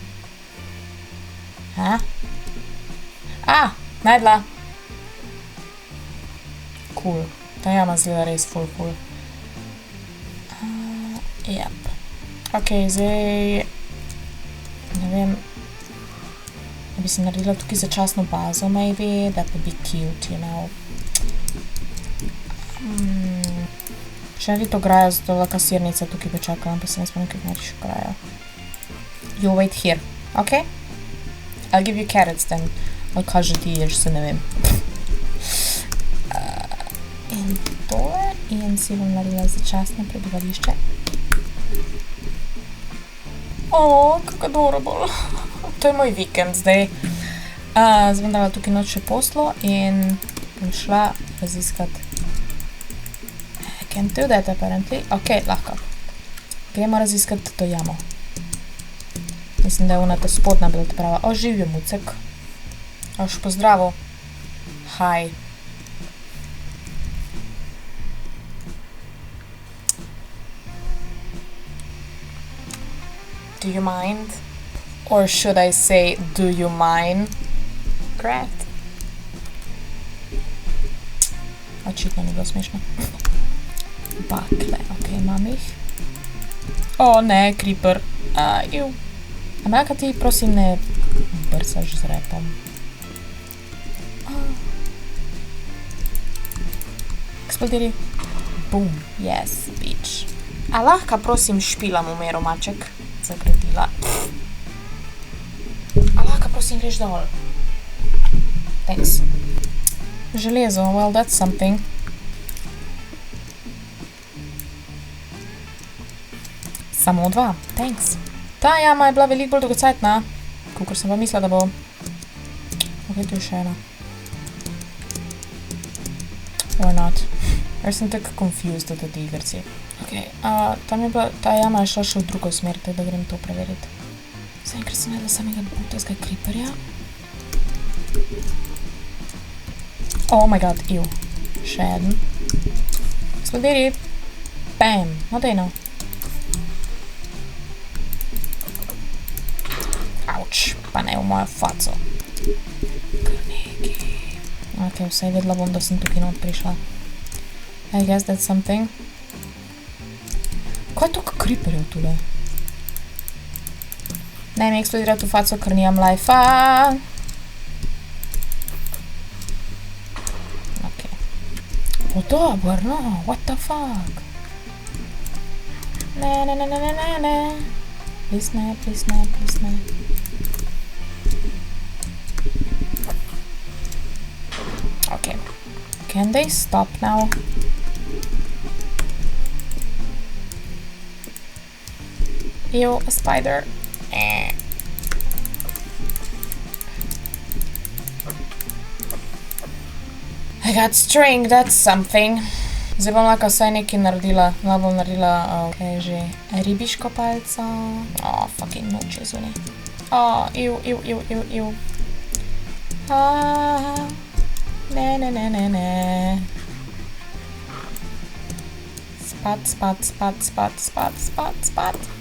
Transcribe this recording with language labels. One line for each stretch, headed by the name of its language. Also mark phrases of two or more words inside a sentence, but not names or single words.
Slovenian: Najdla. Cool. Ta jama zgleda res
English: full cool.
Slovenian: Jep. Ok, zdaj ne vem, bi si naredila tukaj začasno bazo,
English: maybe, that would be cute, you know.
Slovenian: Še narediti ograjo, zato laka sirnica tukaj počakala, pa se ne spomnim, kako narediš ograjo.
English: You wait here, ok? I'll give you carrots then.
Slovenian: Ali kaj že ti ješ, se ne vem. In tole, in si bom naredila začasno prebivališče. Kako adorable. To je moj vikend zdaj. Zdaj bom dala tukaj noč še poslo in bom šla raziskat
English: Can't do that apparently.
Slovenian: Ok, lahko. Gremo raziskati to jamo. Mislim, da je ona ta spodna bila ta prava. O, živijo Mucek. Oš, pozdravo.
English: Hi. Do you mind? Or should I say, do you mind? Correct.
Slovenian: Očitno ni bilo smešno. Bakle, ok, imam jih. O, ne, creeper. Amelka, ti prosim ne brsaš z repom. Eksplodiri.
English: Boom, yes, bitch.
Slovenian: A lahko prosim špilam umero, maček? Zagradila. A lahko prosim greš dol?
English: Thanks. Železo, well, that's something.
Slovenian: Samo 2, thanks. Ta jama je bila veliko bolj dolgocajtna, kakor sem pa mislila, da bo. Ok, tu je še ena.
English: Or not.
Slovenian: Ker sem tako confused od tih igrci. Ok, tam je bila, ta jama je šla še v drugo smer, tako da grem to preveriti. Zaenkrat sem naredila samega butazga creeperja.
English: Oh my god, ew.
Slovenian: Še eden. Eksplodiri. Bam, no dej no. Auč, pa ne v mojo faco. Kar neki. Ok, vsaj vedela bom, da sem tukaj not prišla.
English: I guess that's something.
Slovenian: Kaj je toliko creeperjev tule? Ne mi eksplodirati v faco, ker nijam life-a. Ok. O, dober,
English: no, what the fuck?
Slovenian: Ne. Please ne, please ne, please ne. Ok.
English: Can they stop now? Ew, a spider. I got string, that's something.
Slovenian: Zdaj bom lahko vsaj nekaj naredila. Lahko bom naredila, kaj je že, ribiško palco.
English: Oh, fucking
Slovenian: noč je zunaj.
English: Oh, ew.
Slovenian: Ne. Spat.